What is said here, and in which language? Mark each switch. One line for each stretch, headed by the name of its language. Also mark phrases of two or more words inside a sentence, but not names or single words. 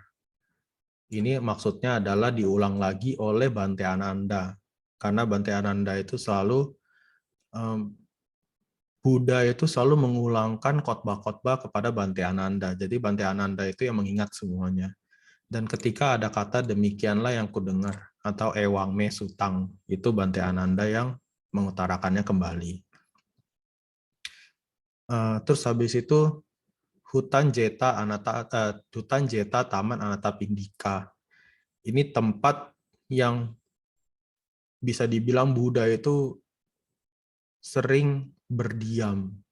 Indonesian: Ini maksudnya adalah diulang lagi oleh Bante Ananda. Karena Bante Ananda itu selalu Buddha itu selalu mengulangkan khotbah-khotbah kepada Bante Ananda. Jadi Bante Ananda itu yang mengingat semuanya. Dan ketika ada kata demikianlah yang kudengar atau
Pali: ewang me sutang,
Indonesian: itu Bante Ananda yang mengutarakannya kembali. Terus habis itu hutan jeta taman Anatapindika. Ini tempat yang bisa dibilang Buddha itu sering berdiam.